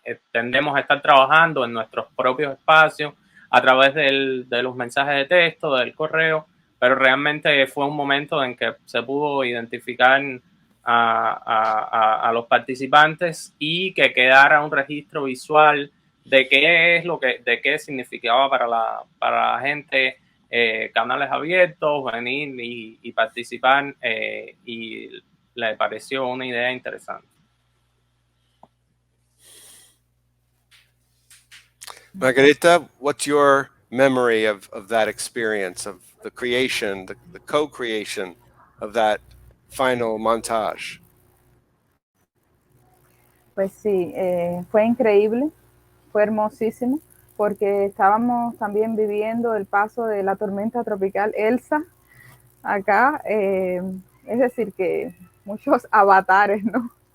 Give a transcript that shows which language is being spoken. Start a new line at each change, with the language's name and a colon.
Spanish: tendemos a estar trabajando en nuestros propios espacios a través de los mensajes de texto, del correo, pero realmente fue un momento en que se pudo identificar a los participantes y que quedara un registro visual de qué es de qué significaba para la gente canales abiertos, venir y participar, y le pareció una idea interesante.
English: Margarita, what's your memory of that experience, of the creation, the co-creation of that final montage?
Spanish: Pues sí, fue increíble, fue hermosísimo, porque estábamos también viviendo el paso de la tormenta tropical Elsa acá, es decir, que muchos avatares, ¿no?